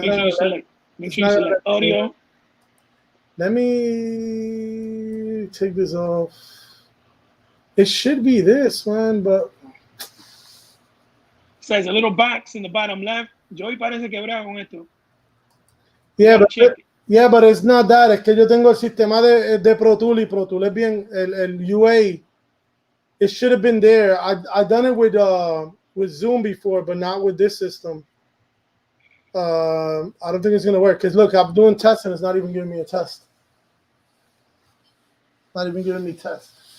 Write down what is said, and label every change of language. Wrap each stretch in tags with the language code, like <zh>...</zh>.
<en>so make sure you select audio. Let me take this off. It should be this one, but it says a little box in the bottom left.</en> <es>Joey parece quebrado con esto.</es> <en>Yeah, but it's not that.</en> <es>Es que yo tengo el sistema de Pro Tools y Pro Tools es bien el UA.</es> <en>It should have been there. I've done it with Zoom before, but not with this system. I don't think it's gonna work. Cause look, I'm doing tests and it's not even giving me a test. Not even giving me tests.</en>